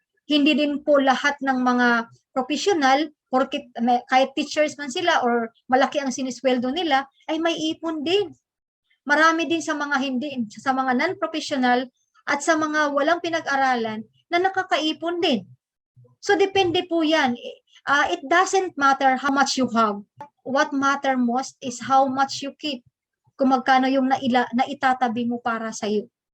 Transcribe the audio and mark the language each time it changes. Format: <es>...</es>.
<tl>Hindi din po lahat ng mga professional, porket kahit teachers man sila or malaki ang sinisweldo nila, ay may ipon din. Marami din sa mga sa mga non-professional at sa mga walang pinag-aralan na nakakaipon din. So depende po yan.</tl> <en>It doesn't matter how much you have. What matter most is how much you keep.</en> <tl>Kung magkano yung naitatabi mo para sa iyo.</tl>